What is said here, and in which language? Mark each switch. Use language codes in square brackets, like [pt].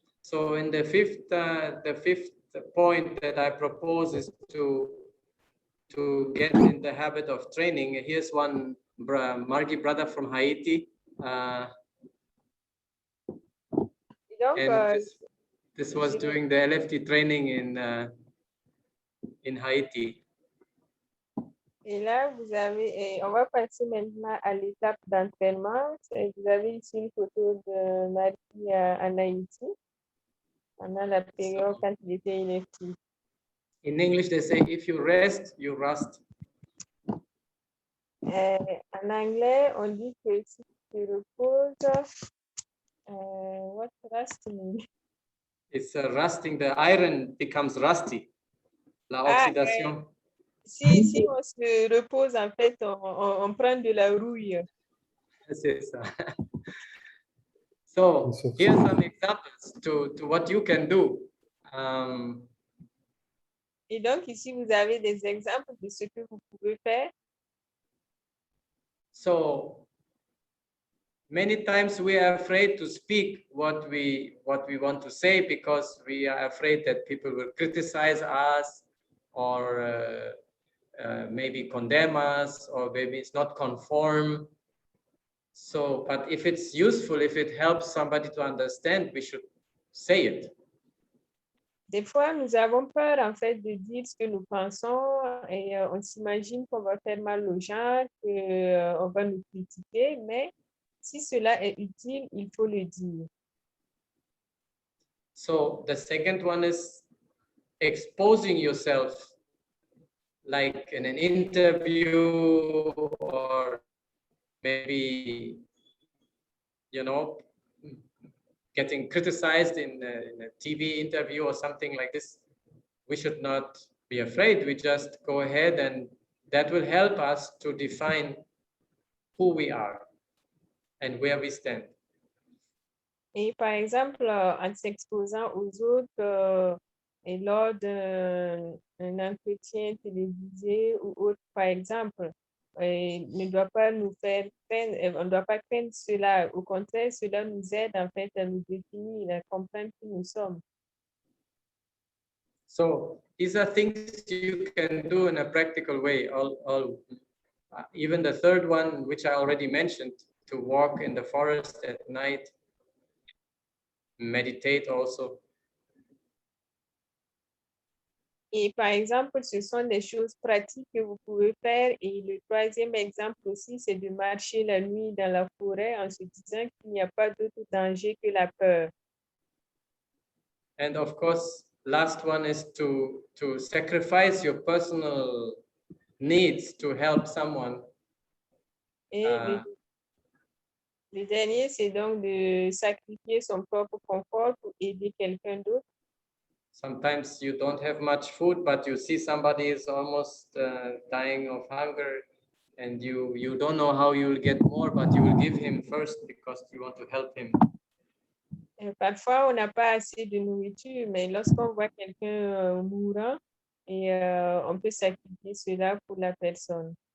[en] So in the fifth point that I propose is to get in the habit of training. Here's one Margi brother from Haiti. [fr] Donc, [en] And this was doing the LFT training in Haiti. [fr] Et là, vous avez, on va passer maintenant à l'étape d'entraînement. Vous avez ici une photo de Marie en Haïti pendant la période quand il était inactif. [en] In English, they say, if you rest, you rust. [fr] En anglais, on dit que si tu reposes, [en] what rust mean? It's rusting. The iron becomes rusty. [fr] La oxydation. Si on se repose, en fait, on prend de la rouille. C'est ça. [en] So here's some examples to what you can do. [fr] Et donc, ici, vous avez des exemples de ce que vous pouvez faire. [en] So many times we are afraid to speak what we want to say because we are afraid that people will criticize us or maybe condemn us, or maybe it's not conform. So, but if it's useful, if it helps somebody to understand, we should say it. [fr] Des fois, nous avons peur, en fait, de dire ce que nous pensons et on s'imagine qu'on va faire mal aux gens, qu'on va nous critiquer, mais si cela est utile, il faut le dire. [en] So the second one is exposing yourself, like in an interview or maybe, you know, getting criticized in a TV interview or something like this. We should not be afraid. We just go ahead, and that will help us to define who we are and where we stand. [fr] Et par exemple, en s'exposant aux autres et lors d'un entretien télévisé ou autre, par exemple, ne doit pas nous faire craindre, on ne doit pas craindre cela. Au contraire, cela nous aide en fait à nous définir, à comprendre qui nous sommes. [en] So these are things you can do in a practical way. Even the third one, which I already mentioned, to walk in the forest at night, meditate also. [fr] Et par exemple, ce sont des choses pratiques que vous pouvez faire. Et le troisième exemple aussi, c'est de marcher la nuit dans la forêt en se disant qu'il n'y a pas d'autre danger que la peur. [en] And of course, last one is to sacrifice your personal needs to help someone. [fr] Et le dernier, c'est donc de sacrifier son propre confort pour aider quelqu'un d'autre. [en] Sometimes you don't have much food, but you see somebody is almost dying of hunger, and you don't know how you will get more, but you will give him first because you want to help him. [fr] Parfois, on n'a pas assez de nourriture, mais lorsqu'on voit quelqu'un mourant, et on peut sacrifier cela pour la personne.